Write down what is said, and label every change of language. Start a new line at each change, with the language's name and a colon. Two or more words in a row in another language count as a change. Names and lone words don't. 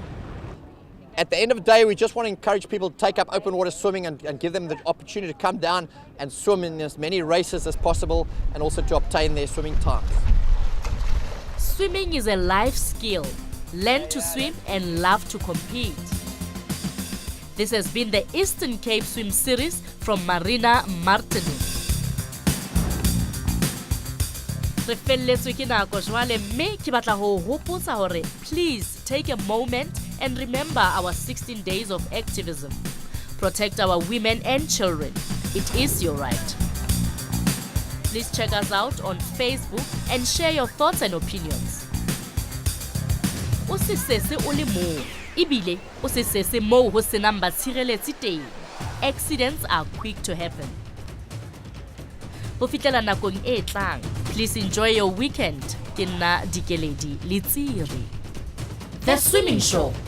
English: At the end of the day, we just want to encourage people to take up open water swimming and give them the opportunity to come down and swim in as many races as possible, and also to obtain their swimming times. Swimming is a life skill. Learn to swim and love to compete. This has been the Eastern Cape Swim Series from Marina Martini.
Southern Sotho: Re felletswe ke nako jwale, mme ke batla ho hopotsa hore
English: please take a moment and remember our 16 days of activism. Protect our women and children. It is your right. Please check us out on Facebook and share your thoughts and opinions.
Southern Sotho: O se sese o le mo, ebile o se sese mo ho senang batshireletsi teng.
English: Accidents are quick to happen.
Southern Sotho: Ho fitlela nakong e tlang,
English: please enjoy your weekend.
Southern Sotho: Ke nna Dikeledi Letsiri.
English: The Swimming Show.